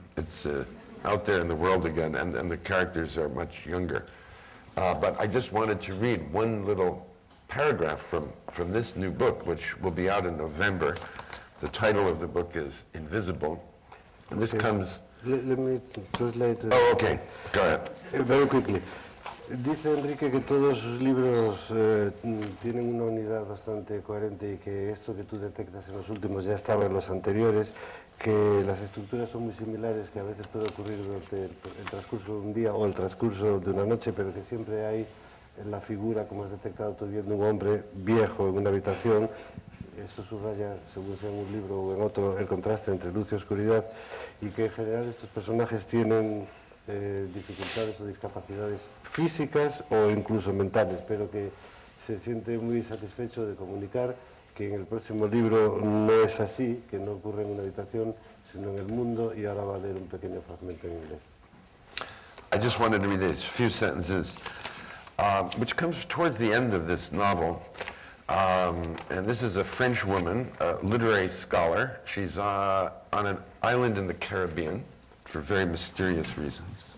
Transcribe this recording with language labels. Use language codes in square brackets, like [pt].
[en] It's out there in the world again, and the characters are much younger. But I just wanted to read one little paragraph from this new book, which will be out in November. The title of the book is Invisible, and this comes... Let me translate. Oh, okay. Go ahead. Very quickly. [es] Dice Enrique que todos sus libros tienen una unidad bastante coherente y que esto que tú detectas en los últimos ya estaba en los anteriores, que las estructuras son muy similares, que a veces puede ocurrir durante el transcurso de un día o el transcurso de una noche, pero que siempre hay en la figura, como has detectado tú viendo un hombre viejo en una habitación. Esto subraya, según sea en un libro o en otro, el contraste entre luz y oscuridad, y que en general estos personajes tienen dificultades o discapacidades físicas o incluso mentales, pero que se siente muy satisfecho de comunicar que en el próximo libro no es así, que no ocurre en una habitación, sino en el mundo, y ahora va a leer un pequeño fragmento en inglés. [en] I just wanted to read these few sentences, which comes towards the end of this novel. And this is a French woman, a literary scholar. She's on an island in the Caribbean for very mysterious reasons.